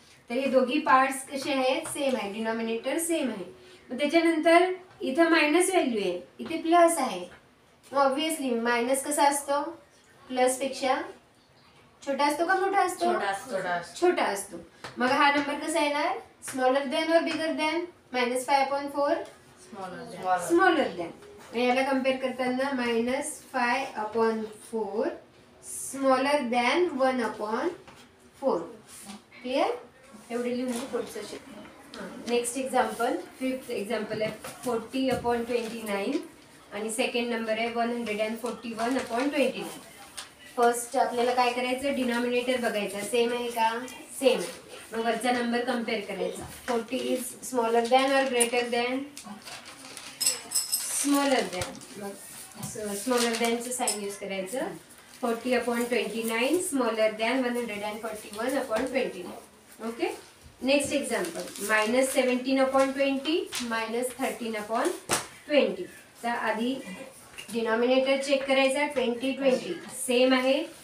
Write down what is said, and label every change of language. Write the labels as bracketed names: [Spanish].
[Marathi] तर हे दोघी पार्ट्स कसे आहेत, सेम आहे, डिनॉमिनेटर सेम आहे. मग त्याच्यानंतर इथं मायनस व्हॅल्यू आहे, इथे प्लस आहे. मग ऑब्विसली मायनस कसा असतो, प्लस पेक्षा छोटा असतो का मोठा असतो? छोटा छोटा असतो. मग हा नंबर कसा येणार, [English] Smaller than or bigger than -5/4 smaller than. [Marathi] याला कम्पेअर करताना [English] -5/4 smaller than 1/4. Clear? [Marathi] एवढे लिहून पुढचं शिकू. नेक्स्ट एक्झाम्पल, 5th एक्झाम्पल आहे 40/29 आणि सेकंड नंबर आहे 141/29. फर्स्ट आपल्याला काय करायचं, डिनॉमिनेटर बघायचा सेम आहे का, सेम. मग वरचा नंबर कम्पेअर करायचा. [English] 40 is smaller than or greater than, smaller than. [Marathi] मग स्मॉलर दॅनचं साइन यूज करायचं. [English] 40/29 smaller than 141/29. Okay. Next example -17/20 -13/20. [Marathi] तर आधी डिनॉमिनेटर चेक करायचा. 20 सेम आहे.